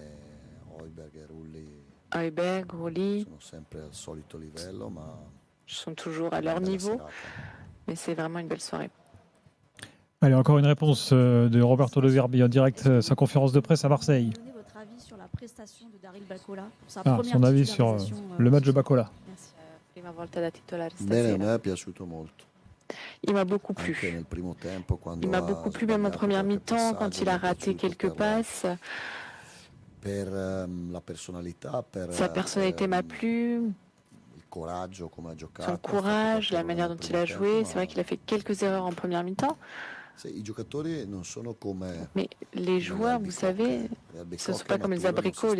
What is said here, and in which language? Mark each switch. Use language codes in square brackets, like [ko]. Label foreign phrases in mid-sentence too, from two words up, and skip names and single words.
[fr] Højbjerg, Rulli sont toujours à leur niveau, mais c'est vraiment une belle soirée. Allez, encore une réponse de Roberto De Zerbi en direct, sa conférence de presse à Marseille. Donnez votre avis sur la prestation de Daryl Bacola pour sa son avis sur le match de Bacola. [it] Prima volta da titolare stasera. [fr] Il m'a beaucoup plu. Il m'a beaucoup plu même en première mi-temps quand il a raté quelques passes. Sa personnalité m'a plu, son courage, la manière dont il a joué. C'est vrai qu'il a fait quelques erreurs en première mi-temps. Mais les joueurs, vous savez, ce ne sont pas comme les abricots.